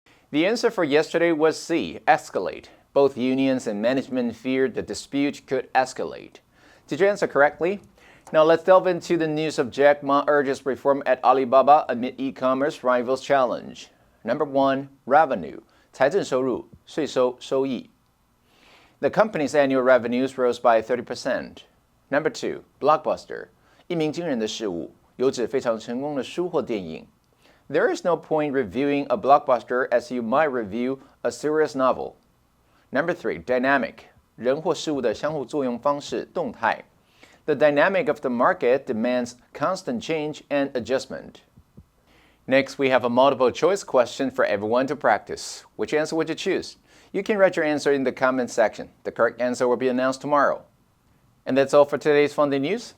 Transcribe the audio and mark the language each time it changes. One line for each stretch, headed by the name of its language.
English: The answer for yesterday was C, escalate. Both unions and management feared the dispute could escalate. Did you answer correctly? Now let's delve into the news of Jack Ma urges reform at Alibaba amid e-commerce rivals challenge. Number 1, revenue.
Chinese: 财政收入，税收，收益。
English: The company's annual revenues rose by 30%. Number 2, blockbuster.
Chinese: 一鸣惊人的事物，有指非常成功的书或电影。
English: There is no point reviewing a blockbuster as you might review a serious novel. Number 3, dynamic.
Chinese: 人或事物的相互作用方式，动态。
English: The dynamic of the market demands constant change and adjustment. Next, we have a multiple choice question for everyone to practice. Which answer would you choose? You can write your answer in the comment section. The correct answer will be announced tomorrow. And that's all for today's Funday News.